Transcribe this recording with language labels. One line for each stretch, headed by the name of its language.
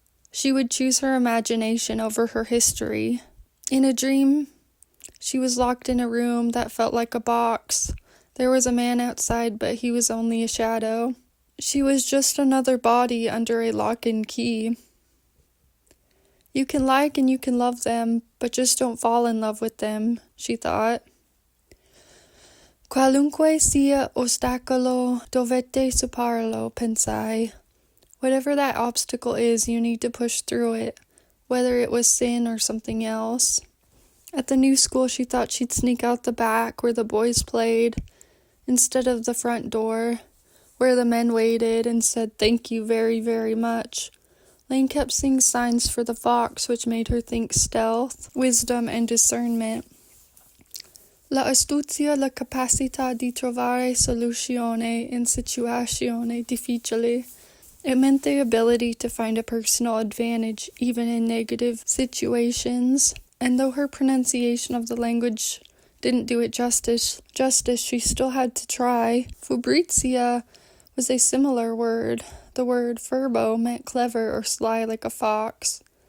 English: She would choose her imagination over her history. In a dream, she was locked in a room that felt like a box. There was a man outside, but he was only a shadow. She was just another body under a lock and key. You can like and you can love them, but just don't fall in love with them, she thought.
Italian: Qualunque sia ostacolo, dovete superarlo, pensai.
English: Whatever that obstacle is, you need to push through it, whether it was sin or something else. At the new school, she thought she'd sneak out the back where the boys played, instead of the front door, where the men waited and said thank you very, very much. Lane kept seeing signs for the fox, which made her think stealth, wisdom, and discernment.
Italian: La astuzia, la capacità di trovare soluzione in situazioni difficili.
English: It meant the ability to find a personal advantage even in negative situations. And though her pronunciation of the language didn't do it justice, she still had to try. Fubrizia was a similar word. The word furbo meant clever or sly like a fox.